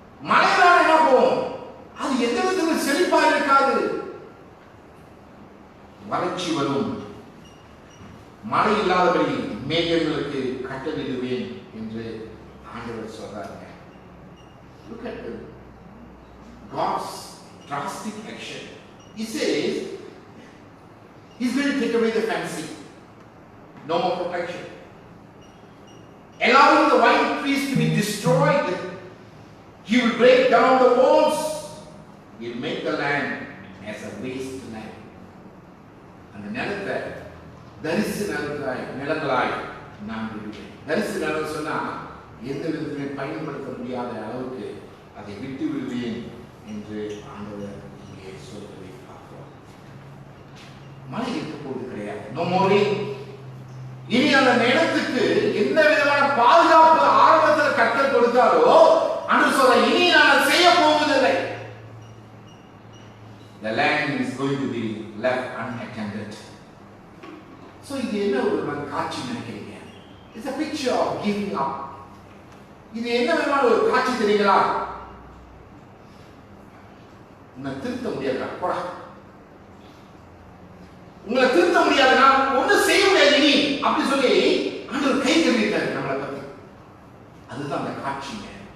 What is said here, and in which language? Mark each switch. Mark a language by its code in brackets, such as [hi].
[ta] மழையில என்ன போகும்? அது எந்த விதத்தில் செழிப்பா இருக்காது. வறட்சி வரும். மழை இல்லாதபடி மேகங்களுக்கு கட்டளிடுவேன் என்று ஆண்டவர் சொல்றாங்க. [en] Look at God's drastic action. He says He's going to take away the fancy. No more protection. Allowing the vine trees to be destroyed. He will break down the walls. He will make the land as a waste land. And the [ta] நிலத்தை தரிசு நிலங்களாய் நான் விடுவேன். தரிசு நிலம் சொன்னா எந்த விதத்திலே பயன்படுத்த முடியாத அளவுக்கு அதை விட்டு விடுவேன் என்று ஆண்டவர் இங்கே சொல்வதை பார்க்கிறோம். மழை இருக்க போவது கிடையாது. [en] No more rain. [ta] இனி அந்த நிலத்துக்கு எந்த விதமான பாதுகாப்பு ஆரம்பத்தில் கட்டல் கொடுத்தாலோ அன்று சொல்ல இனி நான் செய்ய போவதில்லை. [en] The land is going to be left unattended. [ta] So இது என்ன ஒரு காட்சி நினைக்கிறீங்க? [en] It's a picture of giving up. [ta] இது என்ன விதமான ஒரு காட்சி தெரியுங்களா? உன்னை திருத்த முடியாதுடா, போடா. உங்களை திருத்த முடியாதுன்னா ஒன்னும் செய்ய முடியாது இனி அப்படி சொல்லி ஆண்டவர் கை கழுவிட்டாரு நம்மளை பத்தி. அதுதான் அந்த காட்சிங்க.